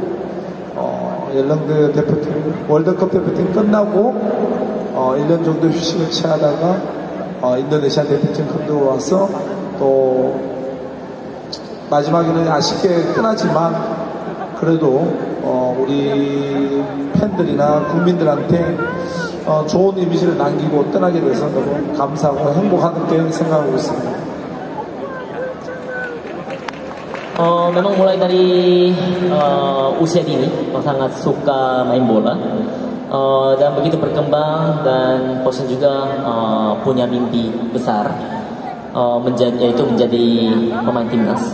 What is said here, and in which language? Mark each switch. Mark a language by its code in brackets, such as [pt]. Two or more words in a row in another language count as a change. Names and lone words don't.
[ko] 연령대 대표팀 월드컵 대표팀 끝나고 1년 정도 휴식을 취하다가 인도네시아 대표팀 감독으로 와서 또 마지막에는 아쉽게 떠나지만 그래도 우리 팬들이나 국민들한테 좋은 이미지를 남기고 떠나게 돼서 너무 감사하고 행복하게 생각하고 있습니다. [id] Memang mulai dari usia dini sangat suka main bola dan begitu berkembang, dan Coach juga punya mimpi besar yaitu menjadi pemain timnas.